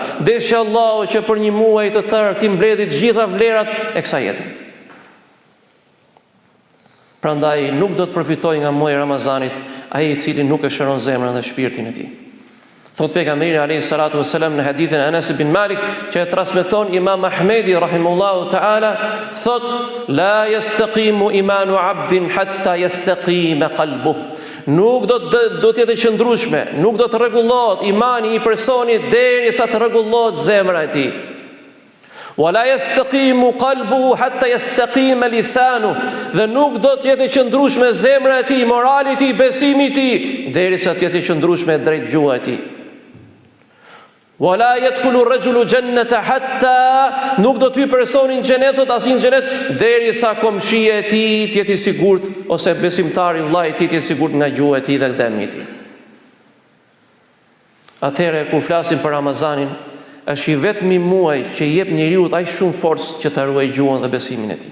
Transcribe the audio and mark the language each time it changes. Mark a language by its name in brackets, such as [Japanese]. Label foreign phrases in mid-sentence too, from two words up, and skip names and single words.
[Albanian] Deshi Allahu që për një muaj të tërë ti mbledhit gjitha vlerat e kësaj jete. Prandaj nuk do të përfitojë nga muaji Ramazanit ai i cili nuk e shëron zemrën dhe shpirtin e tij. Thot pejgamberi [Arabic] عليه الصلاة والسلام [Albanian] në hadithin e Anas ibn Malik që e transmeton Imam Ahmedi [Arabic] رحمه الله تعالى, [Albanian] thot [Arabic] لا يستقيم إيمان عبد حتى يستقيم قلبه. [Albanian] nuk do të jetë e qëndrueshme, nuk do të rregullohet imani i personit derisa të rregullohet zemra e tij. [Arabic] ولا يستقيم قلبه حتى يستقيم لسانه, [Albanian] dhe nuk do të jetë e qëndrueshme zemra e tij, morali i tij, besimi i tij, derisa të jetë e qëndrueshme drejt gjuha e tij. [Arabic] ولا يدخل الرجل الجنة حتى, [Albanian] nuk do të hyjë personi në xhenet, asin xhenet, derisa komshia e tij të jetë i sigurt, ose besimtari vllai i tij të jetë i sigurt nga gjuha e tij dhe dëmi i tij. Atëherë kur flasim për Ramazanin, është i vetmi muaj që i jep njeriu aq shumë forcë që ta ruajë gjuhën dhe besimin e tij.